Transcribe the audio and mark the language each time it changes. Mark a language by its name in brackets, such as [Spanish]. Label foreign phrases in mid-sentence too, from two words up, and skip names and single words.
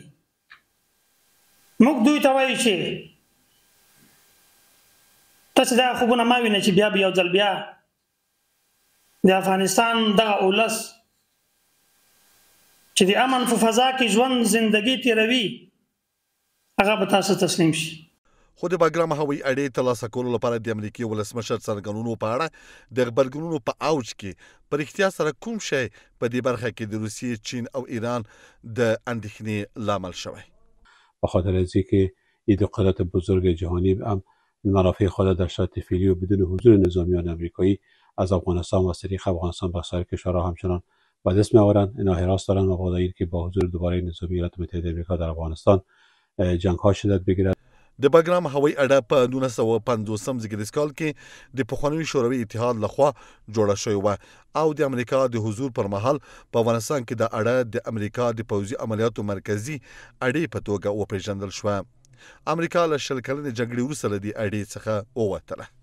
[Pashto] موږ دوی ته وایو چې تاسې دا خوبونه مه وینئ چې بیا به یو ځل بیا د افغانستان دغه اولس چې د امن په فضا کې ژوند زندګي تېروي هغه به تاسو تسلیم شي. خو د باګرام هوایي اډې ترلاسه کولو لپاره د امریکې ولسمشر څرګندونو په اړه د غبرګونونو په اوج کې په رښتیا سره کوم شی په دې برخه کې د روسیې، چین او ایران د اندېښنې لامل شوی؟ [Persian] به خاطر از اینکه این دو قدرت بزرگ جهانی هم منافع خود در شرایط فعلی و بدون حضور نظامیان آمریکایی از افغانستان و از طریق افغانستان به سایر کشورها همچنان به دست میآورند. اینا حراس دارند مبادا اینکه با حضور دوباره نظامی ایالات متحده آمریکا در افغانستان جنگ ها شدت بگیرد. [Pashto] د باګرام هوایي اډه په 1950 زیږدیز کال کې د پخواني شوروي اتحاد لخوا جوړه شوې وه او د امریکا د حضور پر مهال په افغانستان کې د اډه د امریکا د پوځي عملیاتو مرکزي اډې په توګه وپېژندل شوه. امریکا له 20 کلنې جګړې وروسته له دې اډې څخه ووتله.